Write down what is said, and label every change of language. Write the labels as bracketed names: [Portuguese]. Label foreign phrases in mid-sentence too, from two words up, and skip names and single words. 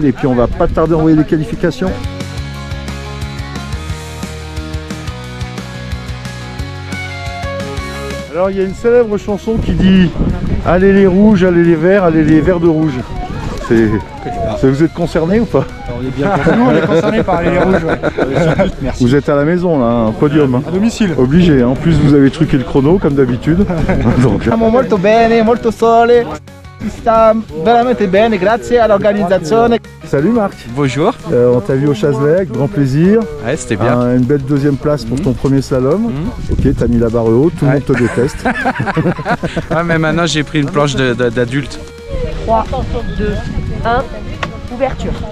[French] Et puis on va pas tarder à envoyer les qualifications. Alors il y a une célèbre chanson qui dit « Allez les rouges, allez les verts, allez les verts de rouge ». Vous êtes concernés ou pas? On est bien concernés, on est concernés par les rouges. Ouais. Merci. Vous êtes à la maison là, un podium. Hein. À domicile. Obligé, hein. En plus vous avez truqué le chrono comme d'habitude. Donc... [Italian] Stiamo molto bene, molto sole. Si sta veramente bene, grazie all'organizzazione. [French] Salut Marc. Bonjour. On t'a vu au Chazelet avec grand plaisir. Ouais, c'était bien. Une belle 2e place pour ton premier slalom. Ok, t'as mis la barre haute, tout le monde te déteste. Ah, mais maintenant j'ai pris une planche d'adulte. 3, 2, 1, ouverture.